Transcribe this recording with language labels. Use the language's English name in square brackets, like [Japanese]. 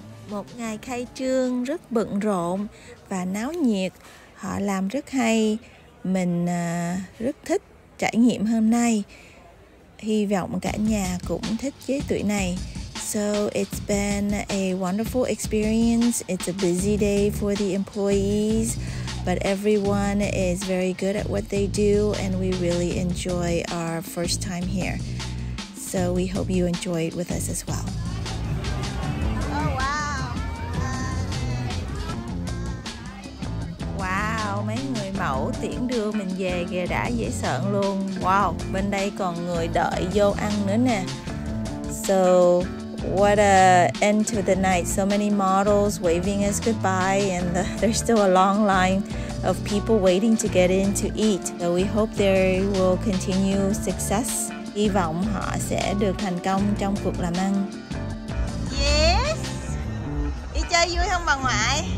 [Vietnamese] Một ngày khai trương rất bận rộn và náo nhiệt. Họ làm rất hay. Mình rất thích trải nghiệm hôm nay. Hy vọng cả nhà cũng thích chế tuổi này. [English] So it's been a wonderful experience. It's a busy day for the employees, but everyone is very good at what they do and we really enjoy our first time here. So we hope you enjoy it with us as well. Oh wow. [Vietnamese] Wow, mấy người mẫu tiễn đưa mình về kìa, đã dễ sợ luôn. Wow, bên đây còn người đợi vô ăn nữa nè. [English] So, what a end to the night. So many models waving us goodbye and there's still a long line of people waiting to get in to eat. So we hope they will continue success. [Vietnamese] Hy vọng họ sẽ được thành công trong cuộc làm ăn. [English] Yes. [Vietnamese] Đi chơi vui không bà ngoại?